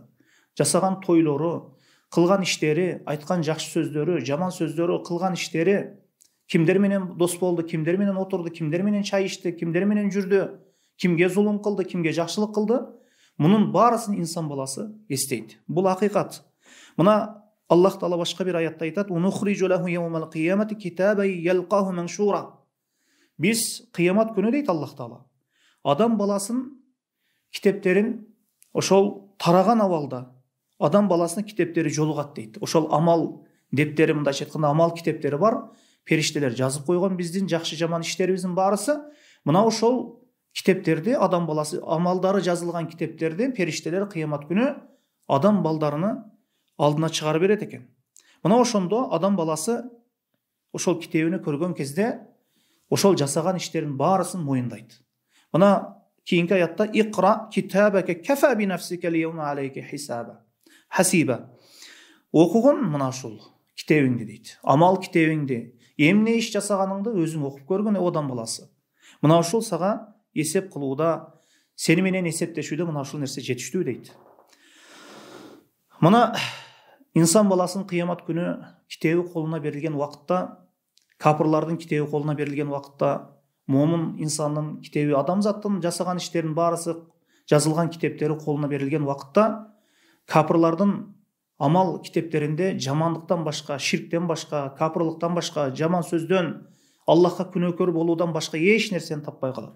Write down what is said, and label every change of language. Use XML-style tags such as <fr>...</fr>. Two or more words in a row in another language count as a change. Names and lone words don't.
<ky>Жасаган тойлору, кылган иштери, айткан жакшы сөздөрү, жаман сөздөрү, кылган иштери, кимдер менен дос болду, кимдер менен отурду, кимдер менен чай ичти, кимдер менен жүрдү, кимге зулум кылды, кимге жакшылык кылды. Мунун баарысын инсан баласы эстейт. Бул акыйкат. Мына Аллах Таала башка бир аятта айтат:</ky> <ar>"ونخرج له يوم القيامة كتابا يلقاه منشورا".</ar> <ky>Биз кыямат күнү дейт Аллах Таала, адам баласын китептерин ошол тараган абалда адам баласынын китептери жолугат дейт. Ошол амал дептери, мындайча айтканда амал китептери бар. Периштелер жазып койгон биздин жакшы жаман иштерибиздин баарысы. Мына ошол китептерди, адам баласы амалдары жазылган китептерди периштелер кыямат күнү адам балдарыны алдына чыгарып берет экен. Мына ошондо адам баласы ошол китебини көргөн кезде ошол жасаган иштерин баарысын моюндайт. Мына кийинки аятта</ky> <ar>اقرأ كتابك كفى بنفسك اليوم عليك حسيبا.</ar> <ky>Окугун мына ушул китебиңди дейт. Амал китебиңди, эмне иш жасаганыңды өзүң окуп көргөн адам баласы. Мына ушул сага эсеп кылууда, сени менен эсептешүүдө мына ушул нерсе жетиштүү дейт. Мына инсан баласынын кыямат күнү китеби колуна берилген убакытта, капырлардын китеби колуна берилген убакытта, момун инсандын китеби, адамзаттын жасаган иштеринин баарысы жазылган китептери колуна берилген убакытта, капырлардын амал китептеринде жамандыктан башка, ширктен башка, капырлыктан башка, жаман сөздөн, Аллахка күнөөкөр болуудан башка эч нерсени таппай калат.</ky>